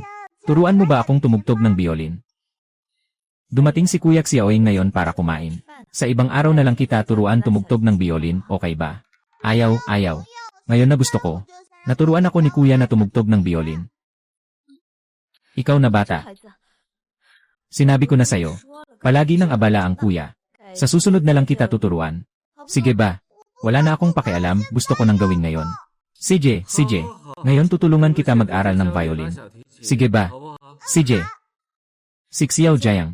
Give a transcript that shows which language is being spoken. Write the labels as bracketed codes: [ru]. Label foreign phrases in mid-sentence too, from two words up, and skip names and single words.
[tl] Turuan mo ba akong tumugtog ng biolin? Dumating si Kuya Xiaoying ngayon para kumain. Sa ibang araw na lang kita turuan tumugtog ng biolin, okay ba? Ayaw, ayaw. Ngayon na gusto ko. Naturuan ako ni Kuya na tumugtog ng biolin. Ikaw na [zh] 这 [tl] bata. [zh] 孩子， [tl] Sinabi ko na sa'yo, [zh] 说了， [tl] palagi nang abala ang Kuya. Sa susunod na lang kita tuturuan. Sige ba? Wala na akong pakialam, gusto ko nang gawin ngayon. CJ, ngayon tutulungan kita mag-aral ng violin. Sige ba? CJ. Si Xiao Jiang.